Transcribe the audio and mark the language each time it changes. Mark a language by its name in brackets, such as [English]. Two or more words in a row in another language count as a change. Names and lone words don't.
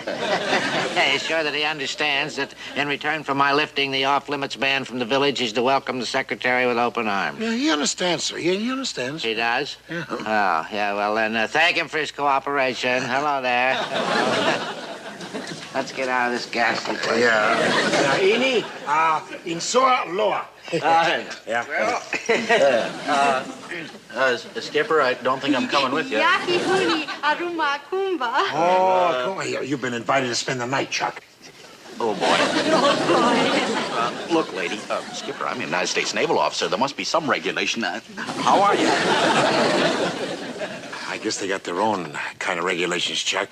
[English] Are you sure that he understands that in return for my lifting the off-limits ban from the village, he's to welcome the secretary with open arms? Yeah, he understands, sir. Yeah, he understands. He does? Yeah. Oh, yeah, well then, thank him for his cooperation. Hello there. Let's get out of this ghastly place. Yeah. Ini, insua loa. Yeah. Skipper, I don't think I'm coming with you. Yaki huni aruma kumba. Oh, come on. You've been invited to spend the night, Chuck. Oh, boy. Oh, boy. Look, lady, Skipper, I'm a United States naval officer. There must be some regulation. How are you? I guess they got their own kind of regulations, Chuck.